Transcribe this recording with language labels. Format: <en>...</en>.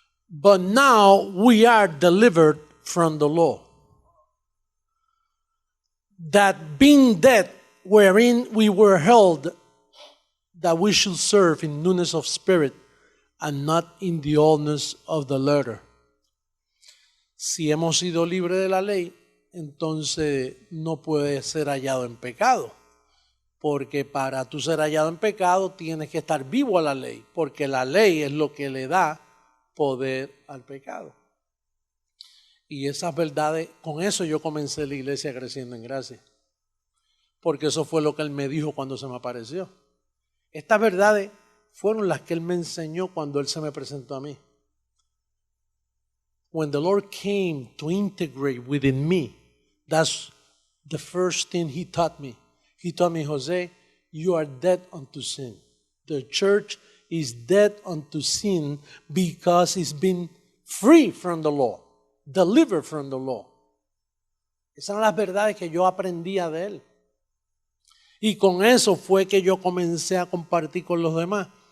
<en>But now we are delivered from the law, that being dead wherein we were held, that we should serve in newness of spirit and not in the oldness of the letter.</en> <es>Si hemos sido libres de la ley, entonces no puede ser hallado en pecado. Porque para tú ser hallado en pecado tienes que estar vivo a la ley, porque la ley es lo que le da poder al pecado. Y esas verdades, con eso yo comencé la iglesia Creciendo en Gracia, porque eso fue lo que Él me dijo cuando se me apareció. Estas verdades fueron las que Él me enseñó cuando Él se me presentó a mí.</es> <en>When the Lord came to integrate within me, that's the first thing He taught me. He told me, Jose, you are dead unto sin. The church is dead unto sin because it's been free from the law, delivered from the law.</en> <es>Esas son las verdades que yo aprendía de Él. Y con eso fue que yo comencé a compartir con los demás.</es>